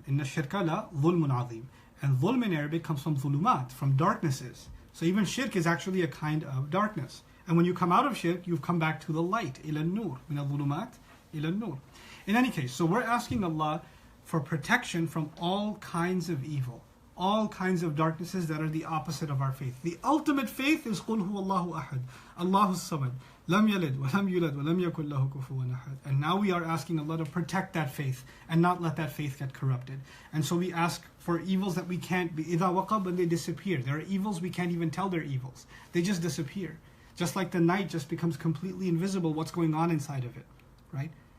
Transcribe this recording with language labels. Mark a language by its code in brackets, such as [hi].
[ar] Inna shirka la dhulmun azim. [en] And dhulm in Arabic comes from dhulumat, from darknesses. So even shirk is actually a kind of darkness. And when you come out of shirk, you've come back to the light, [ar] ila nur, min al-dhulumat ila nur. [en] In any case, so we're asking Allah for protection from all kinds of evil, all kinds of darknesses that are the opposite of our faith. The ultimate faith is [ar] قُلْ هُوَ اللَّهُ أَحَدٌ اللَّهُ الصَّمَدُ لَمْ يَلِدْ وَلَمْ يُولَدْ وَلَمْ يَكُنْ لَهُ كُفُوًا أَحَدٌ. [en] And now we are asking Allah to protect that faith and not let that faith get corrupted. And so we ask for evils that we can't be, [ar] إِذَا وَقَبْ, [en] and they disappear. There are evils we can't even tell they're evils. They just disappear. Just like the night just becomes completely invisible, what's going on inside of it, right?